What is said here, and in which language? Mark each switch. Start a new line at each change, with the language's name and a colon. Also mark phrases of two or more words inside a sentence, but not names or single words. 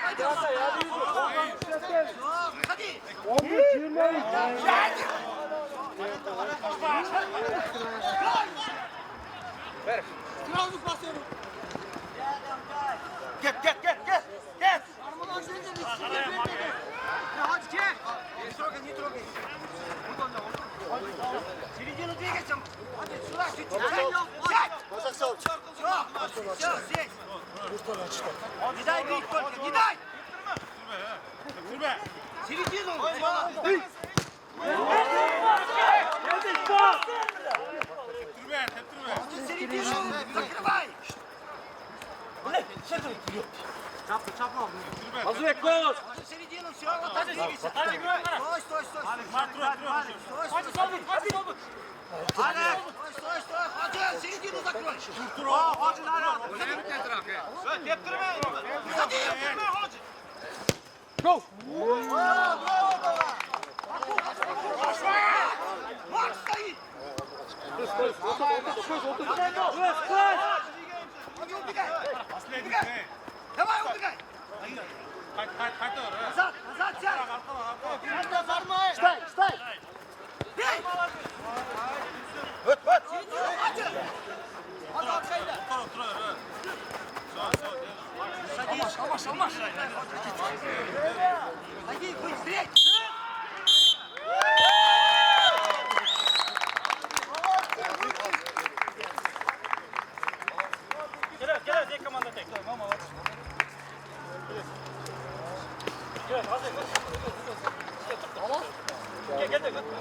Russian: Ходи. 11-20.
Turkish: Get. Hadi gel.
Russian: Не трогай. Середину двигайся. Hadi сюда, чуть-чуть. Все, здесь. Не дай бить только, не дай. Середину. Середину закрывай.
Turkish: Azıya koş.
Russian: Середину, все, вот так двигайся. Стой. Стой. Стой. Hadi середину закрой.
Turkish: Hadi lan. Teptirme. Hadi teptirme hadi. Go!
Russian: Bak стоит. Hadi убегай. Убегай. Давай убегай. Назад сядь. Стай! Бей.
Turkish: Hadi. Hadi arkayla.
Russian: Садись. Садись, быстрее.
Turkish: Gel, tek komanda tek. Gel, hazır. Tamam. Gel.